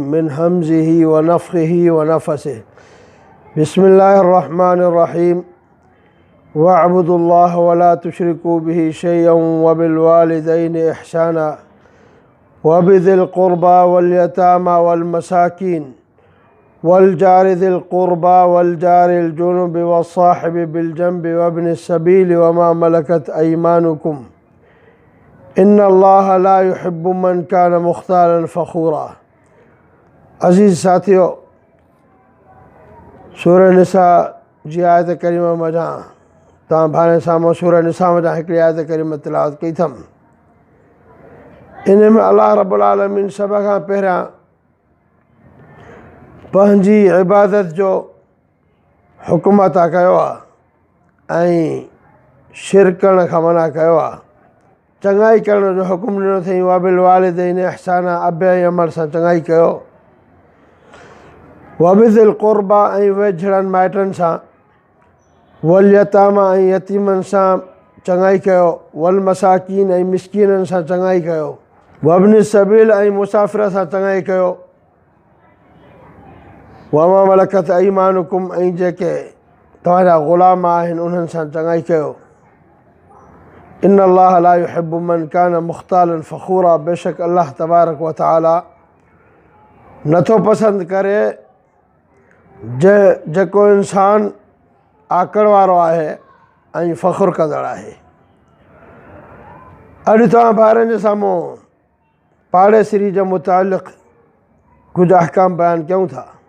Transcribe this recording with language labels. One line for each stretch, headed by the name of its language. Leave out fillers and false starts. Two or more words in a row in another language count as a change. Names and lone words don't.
Arabic: من همزه ونفخه ونفثه بسم الله الرحمن الرحيم واعبدوا الله ولا تشركوا به شيئا وبالوالدين إحسانا وبذي القربى واليتامى والمساكين والجار ذي القربى والجار الجنب والصاحب بالجنب وابن السبيل وما ملكت أيمانكم إن الله لا يحب من كان مختالا فخورا.
Sindhi: अज़ीज़ साथियों, सूरह निसा जी आयत करीमा मज़ा तव्हां भाणे साम्हूं सूरह निसा मज़ा हिकिड़ी आयत करीमा तिलावत कई अथमि। इन में
Arabic: الله رب العالمين
Sindhi: सभ खां पहिरियां पंहिंजी इबादत जो हुकुम अता कयो आहे ऐं शिरक करण खां मना कयो आहे। चङाई करण जो हुकुम ॾिनो अथई,
Arabic: وبالوالدين إحسانا,
Sindhi: अब ऐं अमल सां चङाई कयो।
Arabic: وبذي القربى,
Sindhi: ऐं वेझड़नि माइटनि सां।
Arabic: واليتامى,
Sindhi: ऐं यतीमनि सां चङाई कयो।
Arabic: والمساكين,
Sindhi: ऐं मिस्कीननि सां चङाई कयो।
Arabic: وابن السبيل,
Sindhi: ऐं मुसाफ़िर सां चङाई कयो।
Arabic: وما ملكت أيمانكم,
Sindhi: ऐं जेके तव्हांजा ग़ुलाम आहिनि उन्हनि सां चङाई कयो।
Arabic: إن الله لا يحب من كان مختالا فخورا,
Sindhi: बेशक
Arabic: الله تبارك وتعالى
Sindhi: नथो पसंदि करे जेको इंसान आकड़ वारो आहे ऐं फ़ख़ुरु कंदड़ आहे। अॼु तव्हां ॿारनि जे साम्हूं पाड़ेसिरी जे मुतालिक़ कुझु अहकाम बयानु कयूं था।